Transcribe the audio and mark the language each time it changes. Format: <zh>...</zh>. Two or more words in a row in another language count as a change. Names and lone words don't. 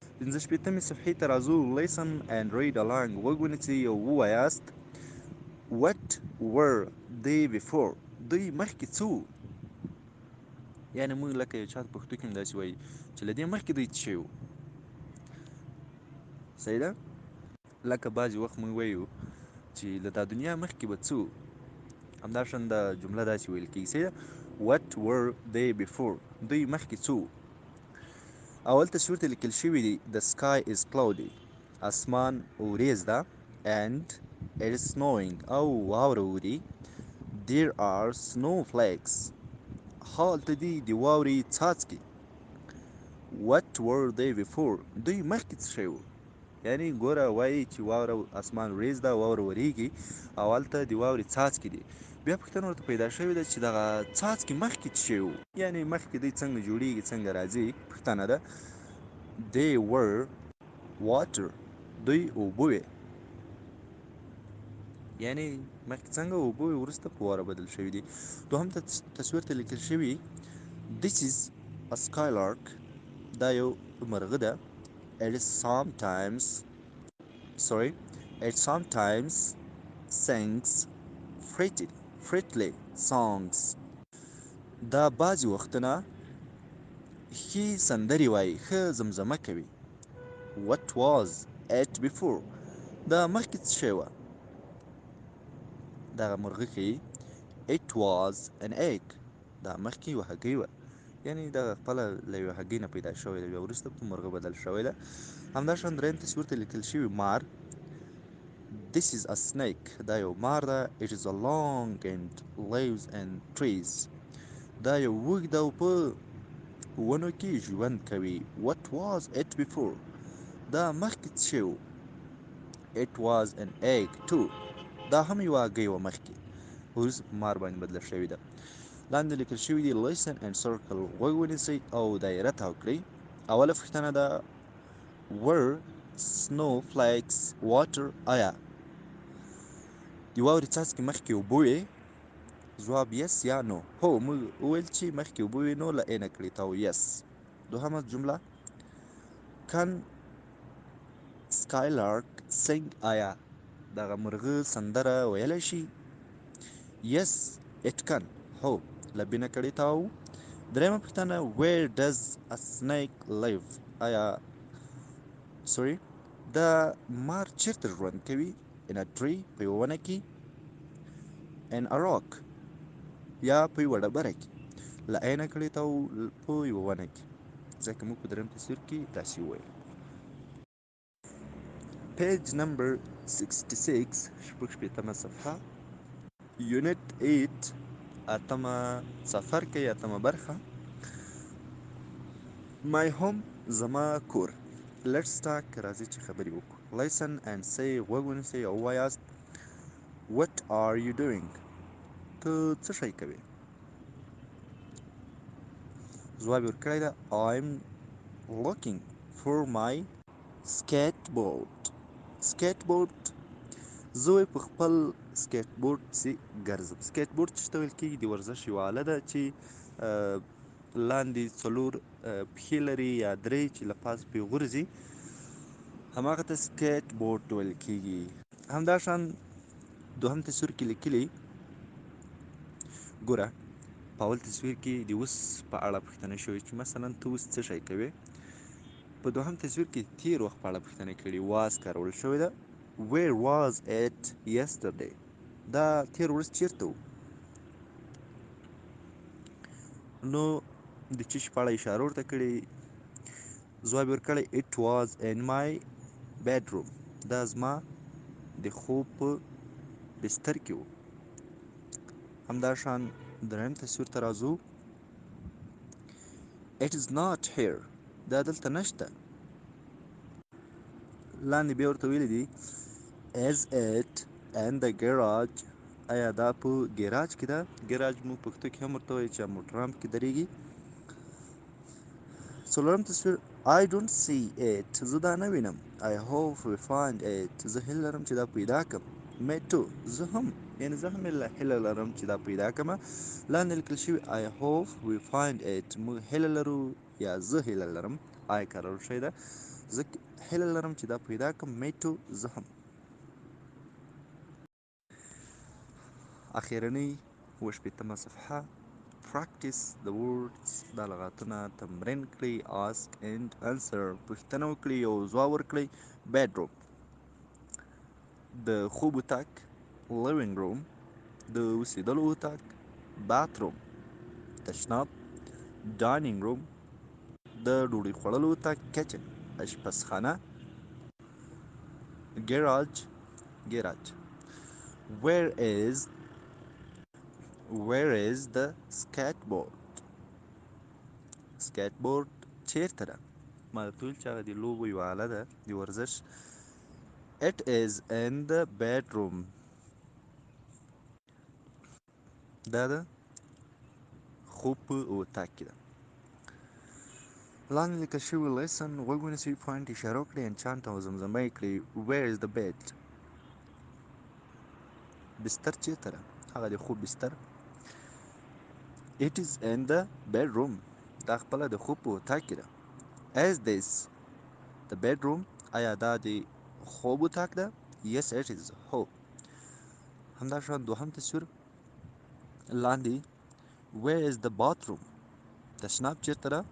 <ps>پنځه شپېتمې صفحې ته راځو.</ps> <en>listen and read along.</en> <ps>غوږ ونیسئ او ووایاست.</ps> <en>what were they before؟</en> <ps>دوی مخکې څه وو؟ یعنې موږ لکه یو چا په پښتو کې هم داسې وایي چې له دې مخکې دوی څه شوي وو. صحیح ده؟ لکه بعضې وخت موږ وایو چې له دا دنیا مخکې به څه وو، همداشان دا جمله داسې ویل کېږي. صحیح ده؟</ps> <en>what were they before؟</en> <ps>دوی مخکې څه وو؟ اول تصویر ته لیکل شوي دي</ps> <en>the sky is cloudy.</en> <ps>اسمان وریځ ده.</ps> <en>and it is snowing.</en> <ps>او واوره اوري.</ps> <en>there are snowflakes.</en> <ps>هالته دي د واورې څاڅکي.</ps> <en>what were they before؟</en> <ps>دوی مخکې څه شی وو؟ یعنې ګوره وایي چې واوره اسمان وریځ ده، واوره وریږي او هلته د واورې څاڅکي دي. بیا پوښتنه ورته پیدا شوې ده چې دغه څاڅکي مخکې څه شی وو؟ یعنې مخکې دوی څنګه جوړیږي، څنګه راځي؟ پوښتنه ده.</ps> <en>they were water.</en> <ps>دوی اوبه وې. یعنې مخکې څنګه اوبه وې، وروسته په واوره بدل شوي دي. دوهم تصویر ته لیکل شوي</ps> <en>this is a skylark.</en> <ps>دا یو مرغه ده.</ps> <en>it is sometimes sorry it sometimes sings fretley songs.</en> <ps>دا بعضې وختونه ښې سندرې وایي، ښه زمزمه کوي.</ps> <en>what was it before؟</en> <ps>دا مخکې څه شی وه؟ دغه مرغه ښیي</ps> <en>it was an egg.</en> <ps>دا مخکې یوه هګۍ وه، یعنې دغه خپله له یوې هګۍ نه پیدا شوې ده، بیا وروسته په مرغه بدل شوې ده. همداشان دریم تصویر ته لیکل شوي مار</ps> <en>this is a snake.</en> <ps>دا یو مار ده.</ps> <en>it is a long and lives in trees.</en> <ps>دا یو اوږد او په ونو کې ژوند کوي.</ps> <en>what was it before؟</en> <ps>دا مخکې څه شی و؟</ps> <en>it was an egg too.</en> <ps>دا هم یوه هګۍ وه مخکې، وروسته په مار باندې بدله شوې ده. لاندې لیکل شوي دي</ps> <en>listen and circle.</en> <ps>غوږ ونیسئ او دایره تاو کړئ. اوله پوښتنه ده</ps> <en>were snowflakes water؟</en> <ps>آیا د واورې څاڅکي مخکې اوبه وې؟ ځواب yes یا no. هو موږ وویل چې مخکې اوبه وې، نو له اینه کړې تاو yes. دوهمه جمله</ps> <en>can skylark sing؟</en> <ps>آیا دغه مرغه سندره ویلی شي؟</ps> <en>yes it can.</en> <ps>هو له بینه کړې تاو. دریمه پوښتنه</ps> <en>where does a snake live؟</en> <ps>آیا دا مار چیرته ژوند کوي؟</ps> <en>in a tree.</en> <ps>په یوه ونه کې.</ps> <en>in a rock.</en> <ps>یا په یوه ډبره کې. له عینه کړې تاو په یوه ونه کې، ځکه موږ په درېیم تصویر کې داسې وویل.</ps> <en>page number 66</en> <ps>شپږ شپېتمه صفحه</ps> <en>unit 8</en> <ps>اتمه څپرکی اتمه برخه</ps> <en>my home</en> <ps>زما کور.</ps> <en>let's talk.</en> <ps>راځئ چې خبرې وکړو.</ps> <en>listen and say.</en> <ps>غوږ ونیسئ او ووایاست</ps> <en>what are you doing؟</en> <ps>ته څه شی کوې؟ ځواب یې ورکړی ده</ps> <en>I'm looking for my skateboard.</en> <ps>skateboard زه وایي په خپل سکیټ بورډ پسې ګرځم. سکیټ بورډ چې ته ویل کېږي د ورزش یوه آله ده چې لاندې څلور پښې لري یا درې چې له پاسه پرې غورځي، هماغه ته سکیټ بورډ ویل کېږي. همداشان دوهم تصویر کې لیکلي ګوره په اول تصویر کې د اوس په اړه پوښتنه شوې چې مثلا ته اوس څه شی کوې. په دوهم تصویر کې تیر وخت په اړه پوښتنه کړې، was کارول شوې ده.</ps> <en>where was it yesterday؟</en> <ps>دا تیر ورځ چیرته و؟ نو د څه شي په اړه اشاره ورته کړې؟ ځواب یې ورکړی</ps> <en>it was in my bedroom.</en> <ps>دا زما د خوب په بستر کې و. همداشان دریم تصویر ته راځو.</ps> <en>it is not here.</en> <ps>دا دلته نشته. لاندې بیا ورته ویلي دي</ps> <en>is it in the garage؟</en> <ps>آیا دا په ګیراج کې ده؟ ګیراج موږ پښتو کې هم ورته وایو چې موټران پکې درېږي. څلورم تصویر</ps> <en>I don't see it.</en> <ps>زه دا نه وینم.</ps> <en>I hope we find it.</en> <ps>زه هیله لرم چې دا پیدا کړم.</ps> <en>me too.</en> <ps>زه هم، یعنې زه هم هیله لرم چې دا پیدا کړم. لاندې لیکل شوي</ps> <en>I hope we find it.</en> <ps>موږ هیله لرو یا زه هیله لرم. I کارول شوې ده. زه هیله لرم چې دا پیدا کړم. میټو زه هم. اخرنۍ 8 صفحه.</ps> <en>practice the words.</en> <ps>دا لغاتونه تمرین کړئ.</ps> <en>ask and answer.</en> <ps>پوښتنه وکړئ او ځواب ورکړئ. bedroom د خوب اتاق.</ps> <en>living room</en> <ps>د اوسېدلو اتاق. bathroom تشناب.</ps> <en>dining room</en> <ps>د ډوډۍ خوړلو اتاق. kitchen اشپزخانه. garage ګراج.</ps> <en>where is the skateboard</en> <ps>چیرته ده؟ ما درته ویل چې هغه د لوبو یوه آله ده، د ورزش.</ps> <en>it is in the bedroom</en> <ps>دا د خوب په اتاق کې ده. لاندې لیکل شوي lesson غوږ ونیسئ، پوینټ اشاره وکړئ، انچانټ او زمزمه یې کړئ.</ps> <en>where is the bed</en> <ps>بستر چیرته ده؟ هغه د خوب بستر.</ps> <en>it is in the bedroom</en> <ps>دا خپله د خوب په اتاق کې ده.</ps> <en>is this the bedroom</en> <ps>آیا دا د خوب اتاق ده؟</ps> <en>yes it is</en> <ps>هو. همداشان دوهم تصویر لاندې</ps> <en>where is the bathroom</en> <ps>تشناب چیرته ده؟</ps>